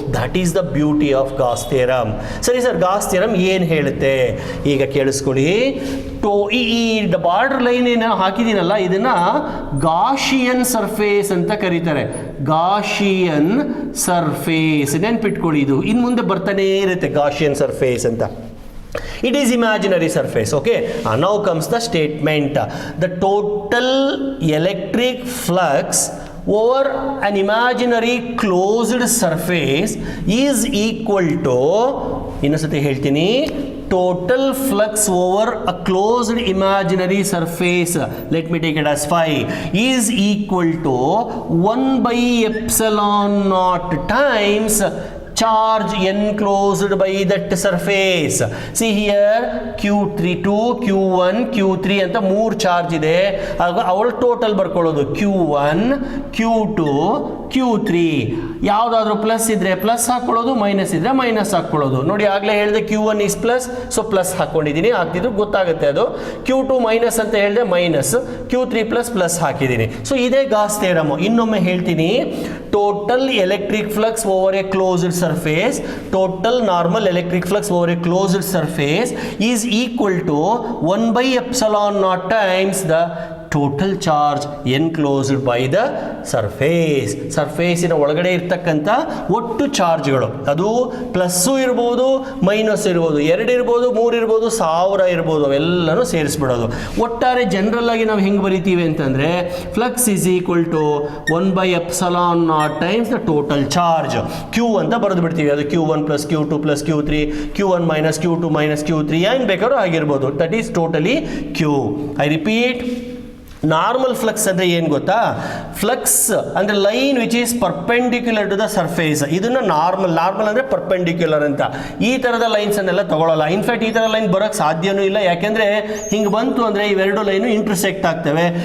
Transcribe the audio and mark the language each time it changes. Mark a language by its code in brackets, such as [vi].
[en] That is the beauty of Gauss theorem. [kn] ಸರಿ sir, Gauss theorem ಏನು ಹೇಳುತ್ತೆ ಈಗ ಕೇಳಿಸ್ಕೊಳ್ಳಿ. ಈ ಬಾರ್ಡರ್ ಲೈನ್ ಏನು ಹಾಕಿದ್ದೀನಲ್ಲ, ಇದನ್ನು ಗಾಶಿಯನ್ ಸರ್ಫೇಸ್ ಅಂತ ಕರೀತಾರೆ. ಗಾಶಿಯನ್ ಸರ್ಫೇಸ್ ನೆನ್ಪಿಟ್ಕೊಳ್ಳಿ, ಇದು ಇನ್ನು ಮುಂದೆ ಬರ್ತಾನೇ ಇರುತ್ತೆ ಗಾಶಿಯನ್ ಸರ್ಫೇಸ್ ಅಂತ. [en] It is imaginary surface. Okay, now comes the statement. The total electric flux over an imaginary closed surface is equal to, [kn] ಇನ್ನೊಂದ್ಸತಿ ಹೇಳ್ತೀನಿ, [en] total flux over a closed imaginary surface, let me take it as phi, is equal to 1 by epsilon naught times charge enclosed by that surface. See here, [kn] Q32, Q1, Q3 ಅಂತ 3 charge ಇದೆ. ಆಗ ಅವಳ total ಬರ್ಕೊಳ್ಳೋದು Q1, Q2, Q3. ಯಾವುದಾದ್ರೂ plus ಇದ್ರೆ plus ಹಾಕೊಳ್ಳೋದು, minus ಇದ್ರೆ minus ಹಾಕೊಳ್ಳೋದು. ನೋಡಿ, ಆಗಲೇ ಹೇಳಿದೆ Q1 is plus, so plus ಹಾಕೊಂಡಿದ್ದೀನಿ, ಹಾಕ್ತಿದ್ರು ಗೊತ್ತಾಗುತ್ತೆ ಅದು. Q2 ಮೈನಸ್ ಅಂತ ಹೇಳಿದೆ, ಮೈನಸ್. Q3 ಪ್ಲಸ್ ಪ್ಲಸ್ ಹಾಕಿದ್ದೀನಿ. ಸೊ ಇದೇ ಗಾಸ್ ಥಿಯರಮ್. ಇನ್ನೊಮ್ಮೆ ಹೇಳ್ತೀನಿ, [en] Total electric flux over a closed surface, total normal electric flux over a closed surface is equal to 1 by epsilon naught times the total charge enclosed by the surface. [kn] ಸರ್ಫೇಸಿನ ಒಳಗಡೆ ಇರ್ತಕ್ಕಂಥ ಒಟ್ಟು ಚಾರ್ಜ್ಗಳು, ಅದು plus ಇರ್ಬೋದು, minus ಇರ್ಬೋದು, 2 ಇರ್ಬೋದು, 3 ಇರ್ಬೋದು, 1000 ಇರ್ಬೋದು, ಅವೆಲ್ಲನೂ ಸೇರಿಸ್ಬಿಡೋದು. ಒಟ್ಟಾರೆ ಜನರಲ್ ಆಗಿ ನಾವು ಹೆಂಗೆ ಬರಿತೀವಿ ಅಂತಂದರೆ, [en] flux is equal to 1 by epsilon naught times the total charge, Q [kn] ಅಂತ ಬರೆದು ಬಿಡ್ತೀವಿ. ಅದು Q1 plus Q2 plus Q3, Q1 minus Q2 minus Q3, ಏನು ಬೇಕಾದ್ರೂ ಆಗಿರ್ಬೋದು. [en] That is totally Q. I repeat, normal flux [kn] ಅಂದರೆ ಏನು ಗೊತ್ತಾ? [en] Flux ಅಂದರೆ line which is perpendicular to the surface. [kn] ಇದನ್ನು ನಾರ್ಮಲ್ ಅಂದರೆ ಪರ್ಪೆಂಡಿಕ್ಯುಲರ್ ಅಂತ. ಈ ಥರದ ಲೈನ್ಸನ್ನೆಲ್ಲ ತಗೊಳ್ಳಲ್ಲ. ಇನ್ಫ್ಯಾಕ್ಟ್ ಈ ಥರ ಲೈನ್ ಬರೋಕ್ಕೆ ಸಾಧ್ಯನೂ ಇಲ್ಲ. ಯಾಕೆಂದರೆ ಹಿಂಗೆ ಬಂತು ಅಂದರೆ ಇವೆರಡು ಲೈನು ಇಂಟರ್ಸೆಕ್ಟ್ ಆಗ್ತವೆ.